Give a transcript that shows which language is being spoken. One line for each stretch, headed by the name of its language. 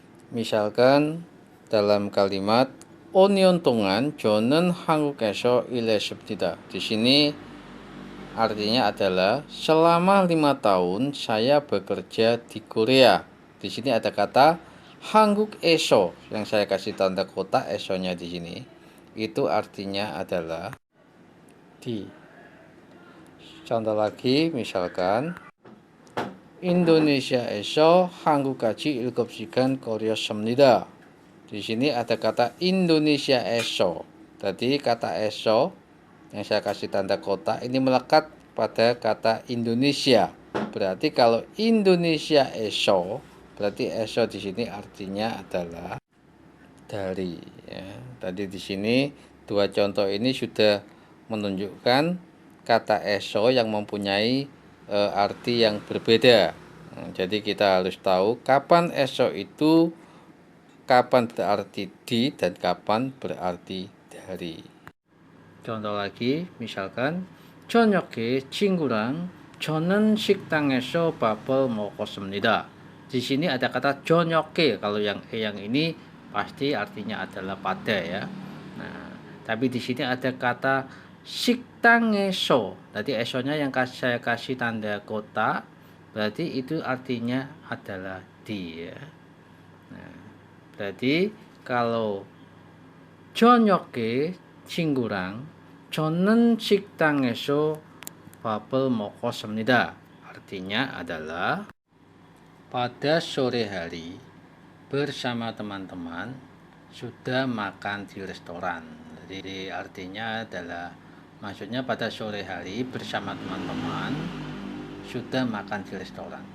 Indonesian: Misalkan dalam kalimat
Korean: 온년동안 저는 한국에서 일했습니다.
Indonesian: Di sini artinya adalah selama 5 tahun saya bekerja di Korea. Di sini ada kata 한국에서 yang saya kasih tanda kotak esonya di sini. Itu artinya adalah di. Contoh lagi misalkan
Korean: 인도네시아에서 한국까지 7시간 걸렸습니다.
Indonesian: Di sini ada kata Indonesia에서. Tadi kata eso yang saya kasih tanda kotak ini melekat pada kata Indonesia. Berarti kalau Indonesia에서, berarti eso di sini artinya adalah dari. Ya. Tadi di sini dua contoh ini sudah menunjukkan kata eso yang mempunyai arti yang berbeda. Jadi kita harus tahu kapan eso itu kapan berarti di dan kapan berarti dari. Contoh lagi, misalkan
Korean: 저녁에 친구랑 저는 식당에서 밥을 먹었습니다.
Indonesian: Di sini ada kata 저녁에. Kalau yang yang ini pasti artinya adalah pada ya. Nah, tapi di sini ada kata 식당에서. Tadi esonya yang saya kasih tanda kotak, berarti itu artinya adalah di ya. Nah, berarti kalau
Korean: 저녁에 친구랑 저는 식당에서 밥을 먹었습니다.
Indonesian: Artinya adalah pada sore hari bersama teman-teman sudah makan di restoran. Jadi artinya adalah maksudnya pada sore hari bersama teman-teman sudah makan di restoran.